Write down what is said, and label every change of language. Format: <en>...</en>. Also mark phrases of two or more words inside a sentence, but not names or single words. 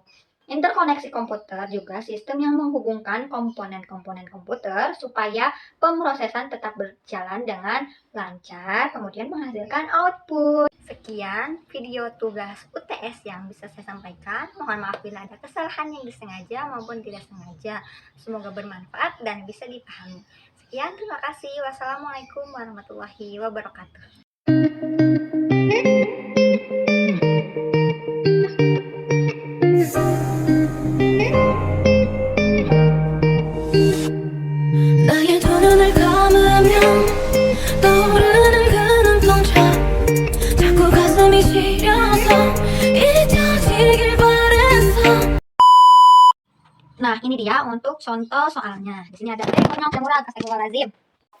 <id>Interkoneksi komputer juga sistem yang menghubungkan komponen-komponen komputer supaya pemrosesan tetap berjalan dengan lancar, kemudian menghasilkan output. Sekian video tugas UTS yang bisa saya sampaikan. Mohon maaf bila ada kesalahan yang disengaja maupun tidak sengaja. Semoga bermanfaat dan bisa dipahami. Sekian, terima kasih.</id> <ar>والسلام عليكم ورحمة الله وبركاته.</ar> <ko>나의 두 눈을 감으면 떠오르는 그 눈동자 자꾸 가슴이 시려서 잊혀지길 바랬어.</ko> <id>Nah, ini dia untuk contoh soalnya. Di sini ada Astagfirullahaladzim.</id>